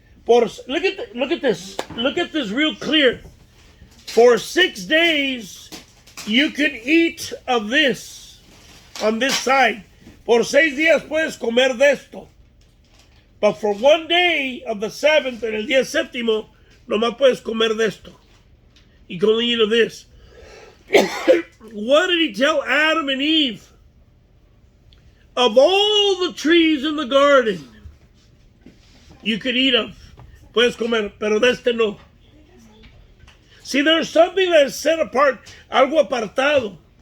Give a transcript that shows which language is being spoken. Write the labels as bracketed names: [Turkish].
[English] Look at this. Look at this real clear. For 6 days, you can eat of this on this side. [Spanish] Por 6 días puedes comer de esto. [English] But for 1 day of the seventh, [Spanish] en el día séptimo, nomás puedes comer de esto. [English] You can only eat of this. What did he tell Adam and Eve? Of all the trees in the garden, you could eat of. [Spanish] Puedes comer, pero de este no. [English] See, there's something that is set apart, [Spanish] algo apartado.